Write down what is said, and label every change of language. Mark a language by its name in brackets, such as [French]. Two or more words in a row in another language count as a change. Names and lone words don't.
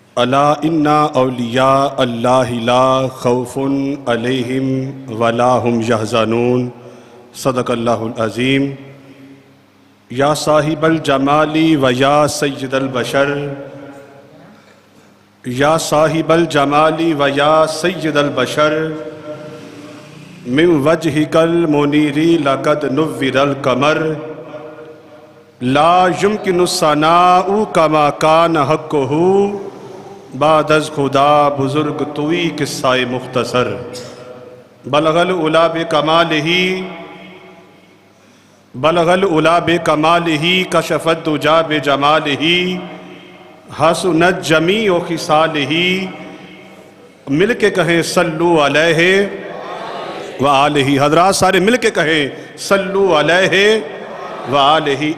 [Arabic] الا ان اولیاء اللہ لا خوف علیہم ولا هم یحزنون۔ صدق اللہ العظیم۔ یا صاحب الجمال و یا سید البشر، یا صاحب الجمال و یا سید البشر، من وجہک المنیر لقد نور القمر، لا یمکن الثناء کما کان حقہ، [Persian] بعد از خدا بزرگ توئی قصہ مختصر۔ [Arabic] بلغ العلا بکمالہ، بلغ العلا بکمالہ، کشف الدجا بجمالہ، حسنت جمیع خصالہ۔ [Urdu] مل کے کہیں [Arabic] صلو علیہ وآلہ، [Urdu] حضرات سارے مل کے کہیں [Arabic] صلو علیہ وآلہ۔